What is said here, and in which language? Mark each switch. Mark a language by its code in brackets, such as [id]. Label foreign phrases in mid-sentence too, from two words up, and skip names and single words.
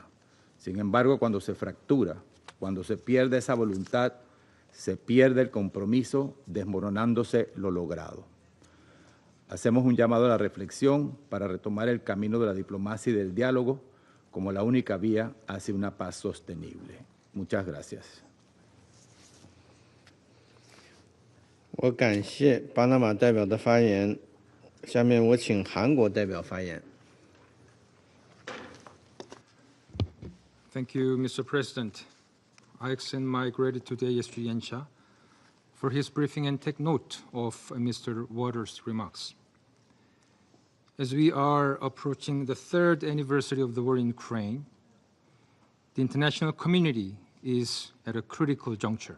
[es] Sin embargo, cuando se fractura, cuando se pierde esa voluntad, se pierde el compromiso, desmoronándose lo logrado. Hacemos un llamado a la reflexión para retomar el camino de la diplomacia y del diálogo como la única vía hacia una paz sostenible. Muchas gracias. [zh] 我感谢巴拿马代表的发言，下面我请韩国代表发言。 [en] Thank you, Mr. President. I extend my gratitude to ASG Yencha for his briefing and take note of Mr. Waters' remarks. As we are approaching the 3rd anniversary of the war in Ukraine, the international community is at a critical juncture.